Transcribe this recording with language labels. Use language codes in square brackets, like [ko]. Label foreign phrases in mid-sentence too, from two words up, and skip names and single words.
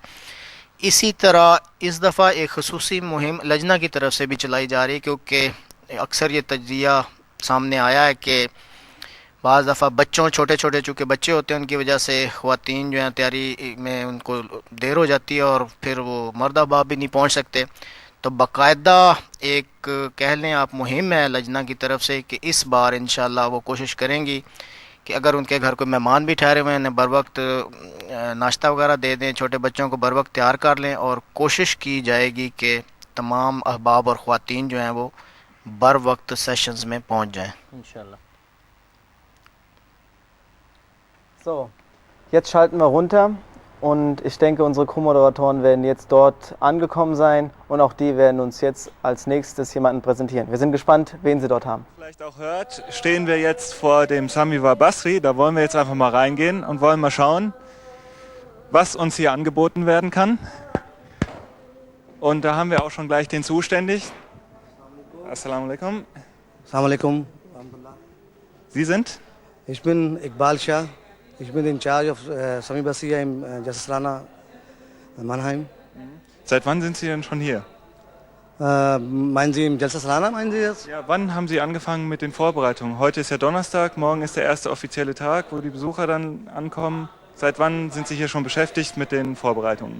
[ur] اسی طرح اس دفعہ ایک خصوصی مہم لجنہ کی طرف سے بھی چلائی جا رہی ہے، کیونکہ اکثر یہ تجزیہ سامنے آیا ہے کہ بعض دفعہ بچوں چھوٹے چونکہ بچے ہوتے ہیں ان کی وجہ سے خواتین جو ہیں تیاری میں ان کو دیر ہو جاتی ہے اور پھر وہ مرد احباب بھی نہیں پہنچ سکتے، تو باقاعدہ ایک کہہ لیں آپ مہم ہے لجنہ کی طرف سے کہ اس بار ان شاء اللہ وہ کوشش کریں گی کہ اگر ان کے گھر کوئی مہمان بھی ٹھہرے ہوئے ہیں انہیں بر وقت ناشتہ وغیرہ دے دیں، چھوٹے بچوں کو بر وقت تیار کر لیں اور کوشش کی جائے گی کہ تمام احباب اور خواتین جو ہیں وہ بر وقت سیشنز میں پہنچ جائیں इंशाल्लाह। [de] So, jetzt schalten wir runter und ich denke, unsere Co-Moderatoren werden jetzt dort angekommen sein und auch die werden uns jetzt als nächstes jemanden präsentieren. Wir sind gespannt, wen sie dort haben. Vielleicht auch hört, stehen wir jetzt vor dem Samiwa Basri. Da wollen wir jetzt einfach mal reingehen und wollen mal schauen, was uns hier angeboten werden kann. Und da haben wir auch schon gleich den Zuständigen. [ar] السلام عليكم. السلام عليكم. [de] Sie sind? Ich bin Iqbal Shah. Ich bin [en] in charge of [de] Sami Basriya im Jalsa Salana Mannheim. Seit wann sind Sie denn schon hier? Meinen Sie im Jalsa Salana, meinen Sie jetzt? Ja, wann haben Sie angefangen mit den Vorbereitungen? Heute ist ja Donnerstag, morgen ist der erste offizielle Tag, wo die Besucher dann ankommen. Seit wann sind Sie hier schon beschäftigt mit den Vorbereitungen?